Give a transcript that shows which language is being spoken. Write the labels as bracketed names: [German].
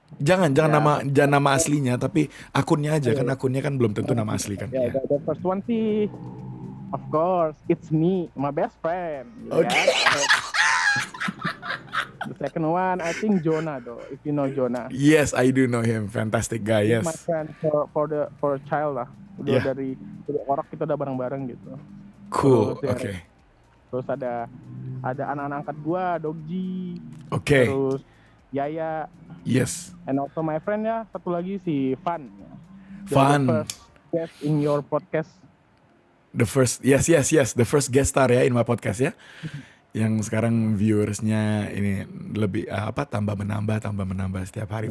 [Indonesian] Jangan nama aslinya, tapi akunnya aja kan, akunnya kan belum tentu nama asli kan. Ya, [English] the first one sih, of course, it's me, my best friend. Okay. Ya. The second one, I think Jonah though, if you know Jonah. Yes, I do know him, fantastic guy. Yes. My friend for a child [Indonesian] lah. Udah dari orang kita udah bareng-bareng gitu. [English] Cool, [Indonesian] Terus, oke. Terus ada anak-anak angkat gua, Dogji. Oke. Terus Yaya. [English] Yes. And also my friend ya, [Indonesian] satu lagi si Fan. Fan. [English] The first guest in your podcast. The first guest star ya in my podcast ya. [Indonesian] Yang sekarang viewersnya ini lebih tambah menambah setiap hari.